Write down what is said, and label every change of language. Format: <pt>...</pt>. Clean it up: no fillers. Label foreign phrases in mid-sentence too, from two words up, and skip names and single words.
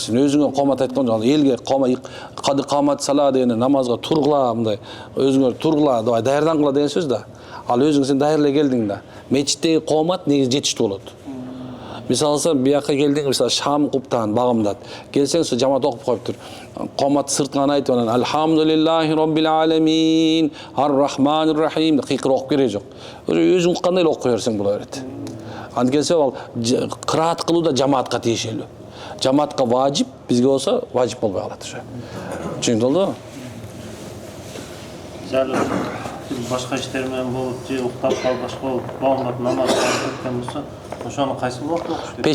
<ky>Сен өзүңө комат айткан жок. Элге кады камат сала деген намазга тургула, мындай өзүңөр тургула, даярдангыла деген сөз да. Ал өзүң сен даярлай келдиң да. Мечиттеги комат негизи жетиштүү болот. Мисалы бияка келдиң, мисалы шам куптан багымдат. Келсең со жамаат окуп коюптур. Комат сыртынан айтып анан</ky> <ar>الحمد لله رب العالمين، الرحمن الرحيم</ar> <ky>деп кыйкыр окуп кереги жок. Өзүң уккандай эле окуй берсең боло берет. Анткенсе ал кыраат кылуу да жамаатка тиешелүү. Жамаатка важип, бизге болсо важип болбой калат ошо. Түшүнүп болдубу? Башка иштер менен болуп, же уктап калып башка болуп, багымдап намаз окуп кеткен болсо, ошону кайсы убакытта окуш керек?</ky>